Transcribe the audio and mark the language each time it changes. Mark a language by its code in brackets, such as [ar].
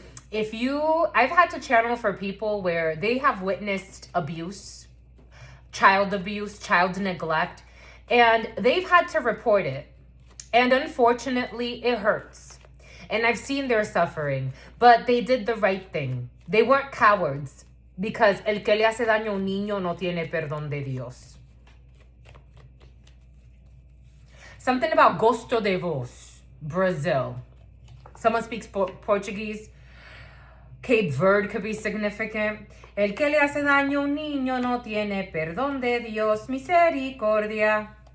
[en] I've had to channel for people where they have witnessed abuse, child neglect, and they've had to report it. And unfortunately, it hurts. And I've seen their suffering, but they did the right thing. They weren't cowards, because [es] el que le hace daño a un niño no tiene perdón de Dios. [en] Something about [pt] gosto de vos, [en] Brazil. Someone speaks Portuguese. Cape Verde could be significant. [es] El que le hace daño a un niño no tiene perdón de Dios, misericordia.